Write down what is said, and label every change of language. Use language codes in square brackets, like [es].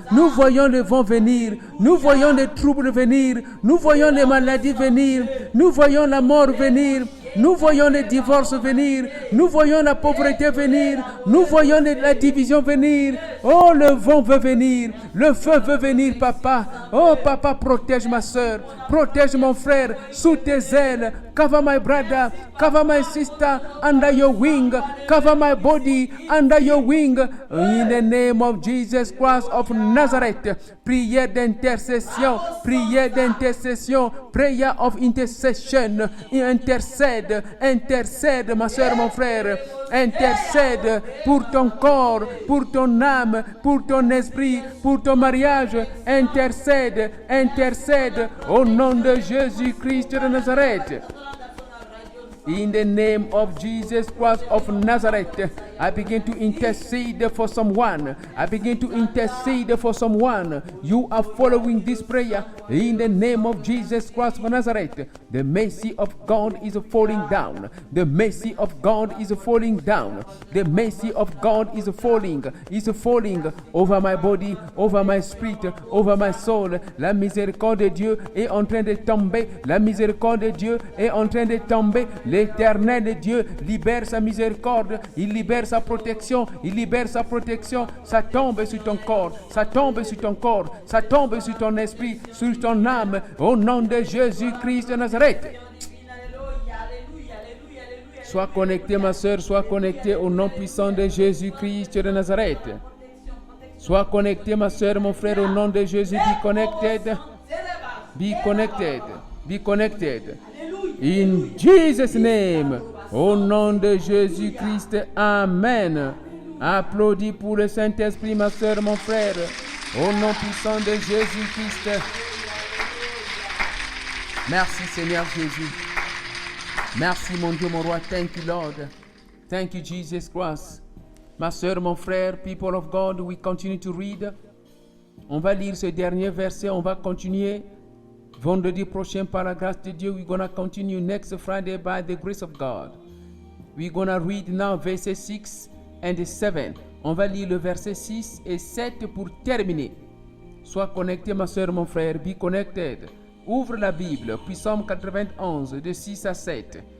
[fr] Nous voyons le vent venir, nous voyons les troubles venir, nous voyons les maladies venir, nous voyons la mort venir, nous voyons les divorces venir, nous voyons la pauvreté venir, nous voyons la division venir. Oh, le vent veut venir, le feu veut venir, Papa. Oh, Papa, protège ma soeur, protège mon frère sous tes ailes. [en] Cover my brother, cover my sister under your wing, cover my body under your wing. In the name of Jesus Christ of Nazareth. [fr] Prière d'intercession, prière d'intercession, [en] prayer of intercession. [fr] Intercède, intercède, ma soeur, mon frère. Intercède pour ton corps, pour ton âme, pour ton esprit, pour ton mariage. Intercède, intercède au nom de Jésus-Christ de Nazareth. [en] In the name of Jesus Christ of Nazareth, I begin to intercede for someone. I begin to intercede for someone. You are following this prayer in the name of Jesus Christ of Nazareth. The mercy of God is falling down. The mercy of God is falling down. The mercy of God is falling over my body, over my spirit, over my soul. [fr] La miséricorde de Dieu est en train de tomber. La miséricorde de Dieu est en train de tomber. L'Éternel Dieu libère sa miséricorde, il libère sa protection, il libère sa protection. Ça tombe sur ton corps, ça tombe sur ton corps, ça tombe sur ton esprit, sur ton âme, au nom de Jésus-Christ de Nazareth. Sois connecté, ma soeur, sois connecté au nom puissant de Jésus-Christ de Nazareth. Sois connecté, ma soeur, mon frère, au nom de Jésus. [en] Be connected, be connected, be connected. In Jesus' name, [fr] au nom de Jésus-Christ, Amen. Applaudis pour le Saint-Esprit, ma soeur, mon frère, au nom puissant de Jésus-Christ. Merci, Seigneur Jésus. Merci, mon Dieu, mon roi. [en] Thank you, Lord. Thank you, Jesus Christ. [fr] Ma soeur, mon frère, [en] people of God, we continue to read. [fr] On va lire ce dernier verset, on va continuer. Vendredi prochain, par la grâce de Dieu, [en] we're going to continue next Friday by the grace of God. We're going to read now verses 6 and 7. [fr] On va lire le verset 6 et 7 pour terminer. Sois connecté, ma soeur, mon frère. [en] Be connected. [fr] Ouvre la Bible, puis Psaume 91, de 6 à 7.